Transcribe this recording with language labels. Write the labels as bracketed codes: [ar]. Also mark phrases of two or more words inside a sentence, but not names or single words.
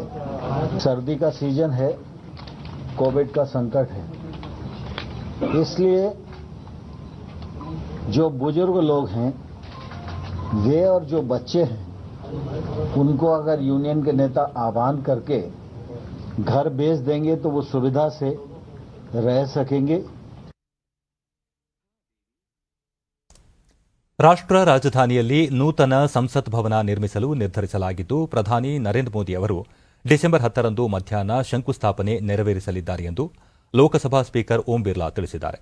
[hi] सर्दी का सीजन है, कोविड का संकट है, इसलिए जो बुजुर्ग लोग हैं वे और जो बच्चे हैं उनको अगर यूनियन के नेता आह्वान करके घर भेज देंगे तो वो सुविधा से रह सकेंगे. [kn] ರಾಷ್ಟ್ರ ರಾಜಧಾನಿಯಲ್ಲಿ ನೂತನ ಸಂಸತ್ ಭವನ ನಿರ್ಮಿಸಲು ನಿರ್ಧರಿಸಲಾಗಿದ್ದು, ಪ್ರಧಾನಿ ನರೇಂದ್ರ ಮೋದಿ ಅವರು ಡಿಸೆಂಬರ್ 10ರಂದು ಮಧ್ಯಾಹ್ನ ಶಂಕುಸ್ಥಾಪನೆ ನೆರವೇರಿಸಲಿದ್ದಾರೆ ಎಂದು ಲೋಕಸಭಾ ಸ್ಪೀಕರ್ ಓಂ ಬಿರ್ಲಾ ತಿಳಿಸಿದ್ದಾರೆ.